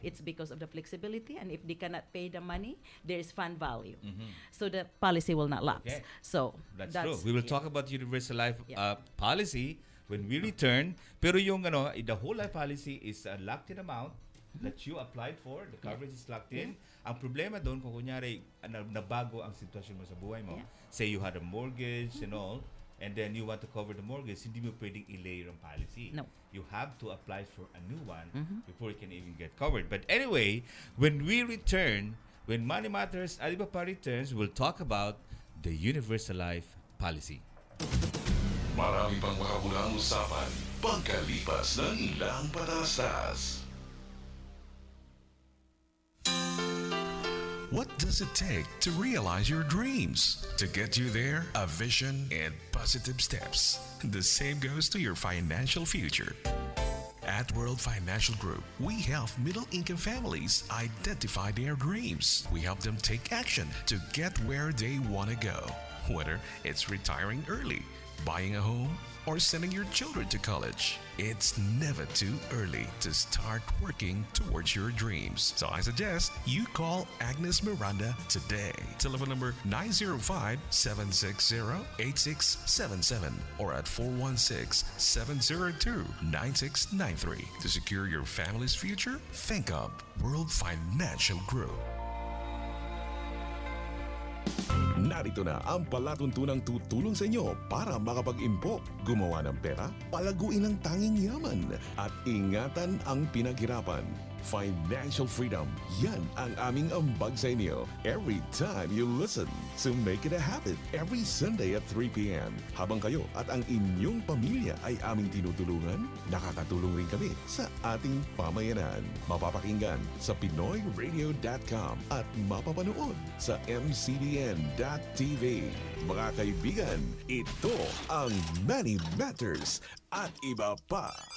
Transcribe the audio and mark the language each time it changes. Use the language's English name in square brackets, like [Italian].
[English] It's because of the flexibility, and if they cannot pay the money, there is fund value. So the policy will not lapse. Okay. So That's true. We will yeah. talk about universal life Yeah. policy when we return. Pero yung the whole life policy is a locked-in amount that you applied for. The coverage is locked in. [Filipino] Ang problema doon kung kunyari nabago ang sitwasyon mo sa buhay mo. [English] Yeah. Say you had a mortgage and all, and then you want to cover the mortgage, [Filipino] hindi mo pwedeng i-layer ang policy. [English] No. You have to apply for a new one before you can even get covered. But anyway, when we return, when Money Matters Alibaba returns, we'll talk about the universal life policy. [Filipino] Marami pang makabulang usapan pagkalipas ng ilang patastas. [English] What does it take to realize your dreams? To get you there, a vision and positive steps. The same goes to your financial future. At World Financial Group, we help middle-income families identify their dreams. We help them take action to get where they want to go. Whether it's retiring early, buying a home, or sending your children to college, it's never too early to start working towards your dreams. So I suggest you call Agnes Miranda today. Telephone number 905-760-8677 or at 416-702-9693. To secure your family's future, think of World Financial Group. [Filipino] Narito na ang palatuntunang tutulong sa inyo para makapag-impok, gumawa ng pera, palaguin ang tanging yaman, at ingatan ang pinaghirapan. [English] Financial freedom, [Filipino] yan ang aming ambag sa inyo [English] every time you listen. So make it a habit every Sunday at 3 p.m. [Filipino] Habang kayo at ang inyong pamilya ay aming tinutulungan, nakakatulong rin kami sa ating pamayanan. Mapapakinggan sa PinoyRadio.com at mapapanood sa MCBN.tv. Mga kaibigan, ito ang Money Matters at iba pa.